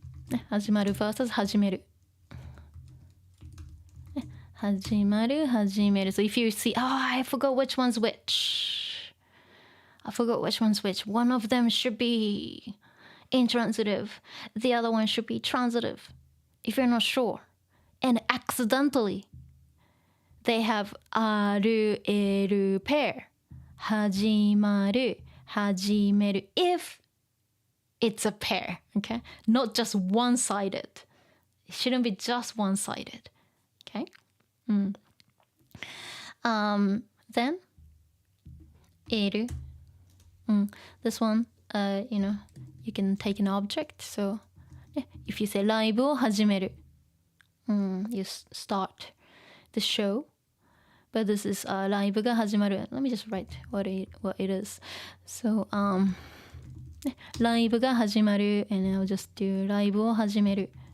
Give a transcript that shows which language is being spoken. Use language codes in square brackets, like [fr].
[ja] ね、始まる versus 始める。ね、始まる、始める。 [en] So if you see, I forgot which one's which. I forgot which one's which. One of them should be intransitive. The other one should be transitive. If you're not sure. And accidentally, they have ある、える pair. 始まる、始める。 If it's a pair, okay? Not just one-sided. It shouldn't be just one-sided, okay? Then, える.This one, you can take an object. So, if you say ライブを始める, you start the show. But this is ライブが始まる. Let me just write what it is. So, ライブが始まる and I'll just do ライブを始める.